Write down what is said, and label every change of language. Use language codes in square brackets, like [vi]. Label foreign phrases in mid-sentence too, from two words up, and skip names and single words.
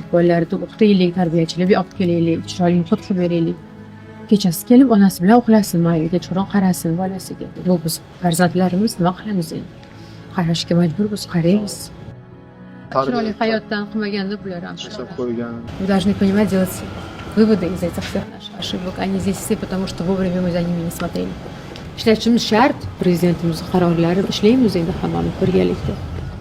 [uz] Bolalarni o'qitaylik, tarbiyachilarga olib kelaylik, chiroyli muhit qilib beraylik. Kechasi kelib onasi bilan uxlasin, mayli kechqurun qarasin bolasiga. Bu biz farzandlarimiz nima qilamiz endi? Qarashga majburmiz, qaraymiz. Chiroyli hayotdan qilmaganda bular ham Yashab qo'ygan. [ru] Вы должны понимать, делать выводы из этих всех наших ошибок. Они здесь все, потому что вовремя мы за ними не смотрели. [uz] Ishlashimiz shart, prezidentimiz qarorlari ishlaymiz endi hammamiz birgalikda.